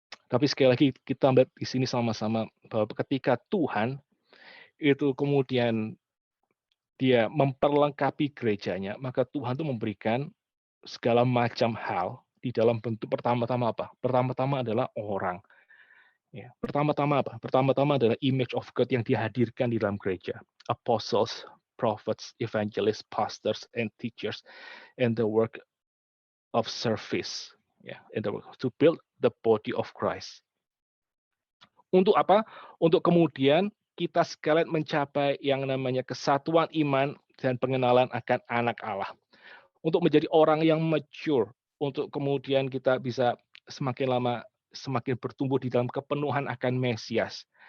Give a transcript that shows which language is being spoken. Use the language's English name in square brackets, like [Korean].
[Indonesian] Tapi sekali lagi kita lihat di sini sama-sama bahwa ketika Tuhan itu kemudian dia memperlengkapi gerejanya, maka Tuhan itu memberikan segala macam hal di dalam bentuk pertama-tama apa? Pertama-tama adalah orang. Ya, pertama-tama apa? Pertama-tama adalah [English] image of God [Indonesian] yang dihadirkan di dalam gereja. [English] Apostles, prophets, evangelists, pastors, and teachers, and the work of service. Ya, and the work to build the body of Christ. [Indonesian] Untuk apa? Untuk kemudian kita sekalian mencapai yang namanya kesatuan iman dan pengenalan akan anak Allah. Untuk menjadi orang yang mature, untuk kemudian kita bisa semakin lama semakin bertumbuh di dalam kepenuhan akan Mesias.